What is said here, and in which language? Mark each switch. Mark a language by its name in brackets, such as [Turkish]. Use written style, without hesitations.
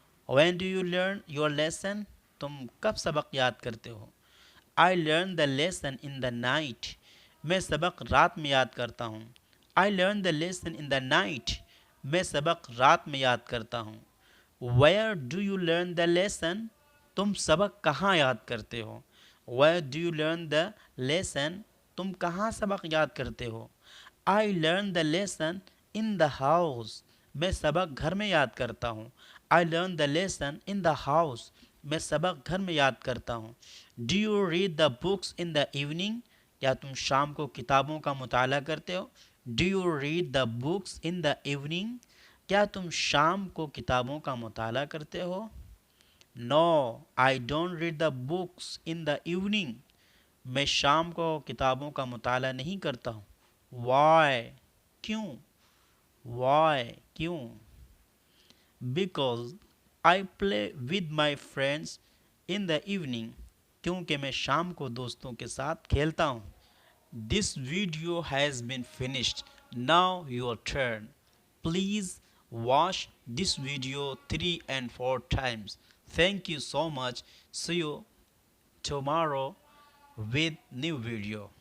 [English] When do you learn your lesson? [Hindi] तुम कब सबक याद करते हो? [English] I learn the lesson in the night. [Hindi] मैं सबक रात में याद करता हूँ. [English] I learn the lesson in the night. [Hindi] मैं सबक रात में याद करता हूँ. [English] Where do you learn the lesson? [Hindi] तुम सबक कहाँ याद करते हो? [English] Where do you learn the lesson? [Hindi] तुम कहाँ सबक याद करते हो? [English] I learn the lesson in the house. [Hindi] मैं सबक घर में याद करता हूँ. [English] I learn the lesson in the house. [Hindi] मैं सबक घर में याद करता हूँ. [English] Do you read the books in the evening? [Hindi] क्या तुम शाम को किताबों का मुताला करते हो? [English] Do you read the books in the evening? [Hindi] क्या तुम शाम को किताबों का मुताला करते हो? [English] No, I don't read the books in the evening. [Hindi] मैं शाम को किताबों का मुताला नहीं करता हूँ. [English] Why? [Hindi] क्यों? [English] Why? क्यों? Because I play with my friends in the evening. [Hindi] क्योंकि मैं शाम को दोस्तों के साथ खेलता हूँ. [English] This video has been finished. Now your turn. Please watch this video 3 and 4 times. Thank you so much. See you tomorrow with new video.